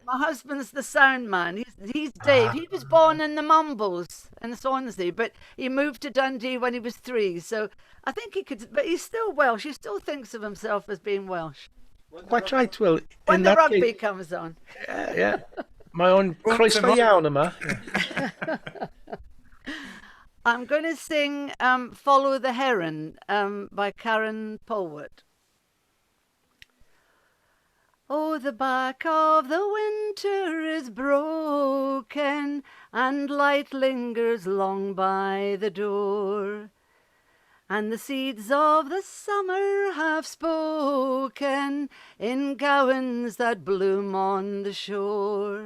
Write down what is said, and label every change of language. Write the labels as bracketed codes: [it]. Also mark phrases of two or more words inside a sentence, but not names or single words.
[en] My husband's the sound man. He's Dave. He was born in the Mumbles in Swansea, but he moved to Dundee when he was 3. So I think he could, but he's still Welsh. He still thinks of himself as being Welsh. Quite right. Well, when the rugby comes on. Yeah. My own [cy] Croeso iawn yma. [en] I'm going to sing "Follow the Heron" by Karen Polwart. Oh, the back of the winter is broken, and light lingers long by the door, and the seeds of the summer have spoken in gowans that bloom on the shore.